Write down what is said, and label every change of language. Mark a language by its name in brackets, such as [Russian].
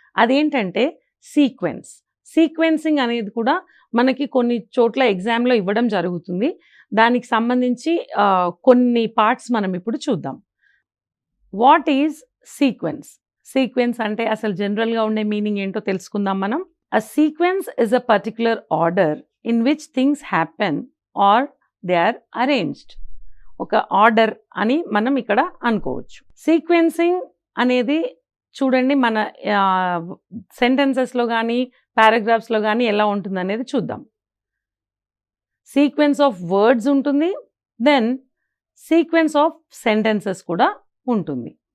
[Telugu] అదేంటంటే sequence. Sequencing అనేది కూడా మనకి కొన్ని చోట్ల ఎగ్జామ్లో ఇవ్వడం జరుగుతుంది. దానికి సంబంధించి కొన్ని పార్ట్స్ మనం ఇప్పుడు చూద్దాం. [English] What is sequence? [Telugu] సీక్వెన్స్ అంటే అసలు జనరల్గా ఉండే మీనింగ్ ఏంటో తెలుసుకుందాం మనం. [English] A sequence is a particular order in which things happen or they are arranged. [Telugu] ఒక ఆర్డర్ అని మనం ఇక్కడ అనుకోవచ్చు. సీక్వెన్సింగ్ అనేది చూడండి మన సెంటెన్సెస్లో కానీ పారాగ్రాఫ్స్లో కానీ ఎలా ఉంటుంది అనేది చూద్దాం. [English] sequence of words [Telugu] ఉంటుంది, [English] then sequence of sentences [Telugu] కూడా ఉంటుంది.